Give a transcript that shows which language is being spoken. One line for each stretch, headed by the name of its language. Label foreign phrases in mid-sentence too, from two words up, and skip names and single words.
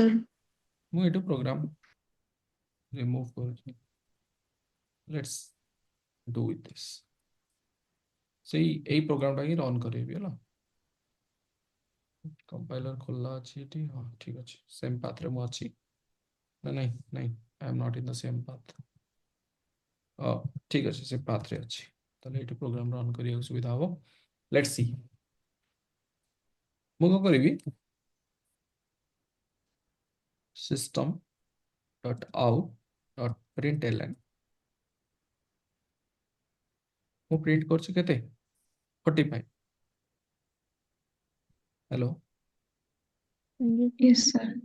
Odia: ମୁଁ ଏଠୁ
English: program remove
Odia: କରୁଛି
English: let's do with this
Odia: ସେଇ ଏଇ ପ୍ରୋଗ୍ରାମଟା ହିଁ ରନ୍ କରେଇବି ହେଲା କମ୍ପାଇଲର ଖୋଲା ଅଛି ଏଠି ହଁ ଠିକ ଅଛି ସେମ୍ ପାଥରେ ମୁଁ ଅଛି ନା ନାଇଁ ନାଇଁ
English: I am not in the same path
Odia: ଠିକ ଅଛି ସେ ପାଥରେ ଅଛି ତାହେଲେ ଏଠି
English: program run
Odia: କରିବାକୁ ସୁବିଧା ହବ
English: let's see
Odia: ମୁଁ କଣ କରିବି
English: system dot out dot println
Odia: ମୁଁ ପ୍ରିଣ୍ଟ କରୁଛି କେତେ 45 ହ୍ୟାଲୋ ଆଜ୍ଞା
English: Yes, sir.